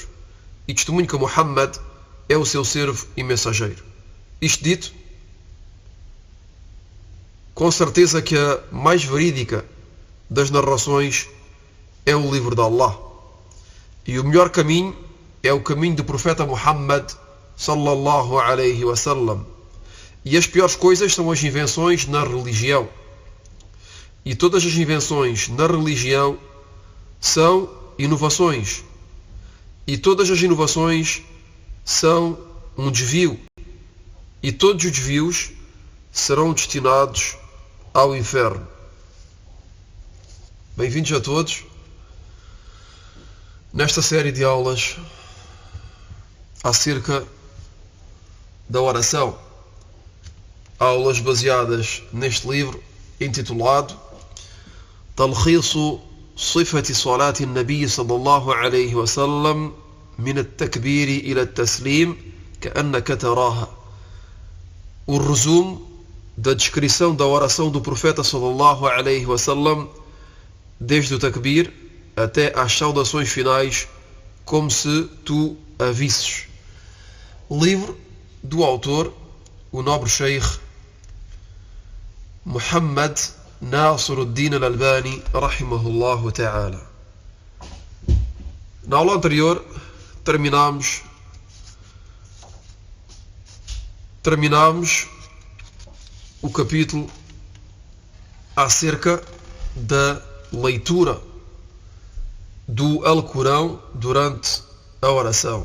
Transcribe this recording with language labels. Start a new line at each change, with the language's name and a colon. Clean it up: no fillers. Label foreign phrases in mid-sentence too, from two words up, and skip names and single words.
Portuguese: E testemunho que Muhammad é o seu servo e mensageiro. Isto dito, com certeza que a mais verídica das narrações é o livro de Allah. E o melhor caminho é o caminho do profeta Muhammad
Arabic: صلى الله عليه وسلم.
Portuguese: E as piores coisas são as invenções na religião. E todas as invenções na religião são inovações. E todas as inovações são um desvio. E todos os desvios serão destinados ao inferno. Bem-vindos a todos nesta série de aulas acerca da oração. Aulas baseadas neste livro intitulado Talkhisu Sifati Salati Nabi sallallahu alayhi wa sallam min at-takbiri ila at-taslim ka'annaka taraha. O resumo da descrição da oração do profeta
Arabic: صلى الله عليه وسلم
Portuguese: desde o takbir até às saudações finais, como se tu a visses. Livro do autor, o nobre Sheikh Muhammad Nasiruddin al-Albani
Arabic: رحمه الله تعالى.
Portuguese: Na aula anterior terminámos o capítulo acerca da leitura do Alcorão durante a oração.